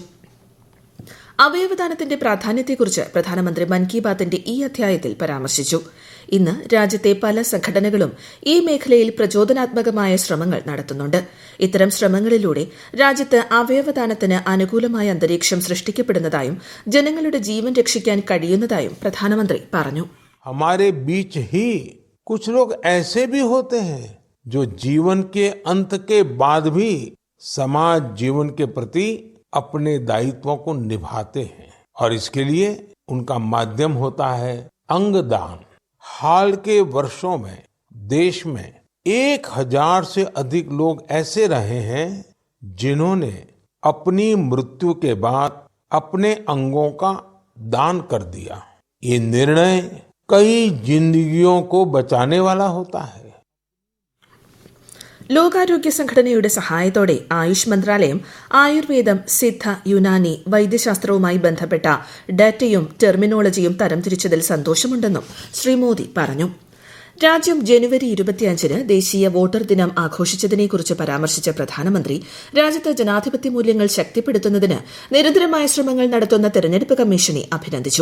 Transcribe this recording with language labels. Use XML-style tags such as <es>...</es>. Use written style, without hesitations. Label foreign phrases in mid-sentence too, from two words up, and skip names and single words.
<ml>അവയവദാനത്തിന്റെ പ്രാധാന്യത്തെക്കുറിച്ച് പ്രധാനമന്ത്രി മൻ കി ബാത്തിന്റെ ഈ അധ്യായത്തിൽ പരാമർശിച്ചു. ഇന്ന് രാജ്യത്തെ പല സംഘടനകളും ഈ മേഖലയിൽ പ്രചോദനാത്മകമായ ശ്രമങ്ങൾ നടത്തുന്നുണ്ട്. ഇത്തരം ശ്രമങ്ങളിലൂടെ രാജ്യത്ത് അവയവദാനത്തിന് അനുകൂലമായ അന്തരീക്ഷം സൃഷ്ടിക്കപ്പെടുന്നതായും ജനങ്ങളുടെ ജീവൻ രക്ഷിക്കാൻ കഴിയുന്നതായും പ്രധാനമന്ത്രി പറഞ്ഞു.</ml> <hi>हमारे बीच ही कुछ लोग ऐसे भी होते हैं जो जीवन के अंत के बाद भी समाज जीवन के प्रति अपने दायित्वों को निभाते हैं और इसके लिए उनका माध्यम होता है अंगदान. हाल के वर्षों में देश में 1000 से अधिक लोग ऐसे रहे हैं जिन्होंने अपनी मृत्यु के बाद अपने अंगों का दान कर दिया. ये निर्णय कई जिंदगियों को बचाने वाला होता है.</hi> <ml>ലോകാരോഗ്യ സംഘടനയുടെ സഹായത്തോടെ ആയുഷ് മന്ത്രാലയം ആയുർവേദം, സിദ്ധ, യുനാനി, വൈദ്യശാസ്ത്രവുമായി ബന്ധപ്പെട്ട ഡാറ്റയും ടെർമിനോളജിയും തരംതിരിച്ചതിൽ സന്തോഷമുണ്ടെന്നും ശ്രീ മോദി പറഞ്ഞു. രാജ്യം ജനുവരി 25-ന് ദേശീയ വോട്ടർ ദിനം ആഘോഷിച്ചതിനെക്കുറിച്ച് പരാമർശിച്ച പ്രധാനമന്ത്രി രാജ്യത്ത് ജനാധിപത്യ മൂല്യങ്ങൾ ശക്തിപ്പെടുത്തുന്നതിന് നിരന്തരമായ ശ്രമങ്ങൾ നടത്തുന്ന തെരഞ്ഞെടുപ്പ് കമ്മീഷനെ അഭിനന്ദിച്ചു.</ml>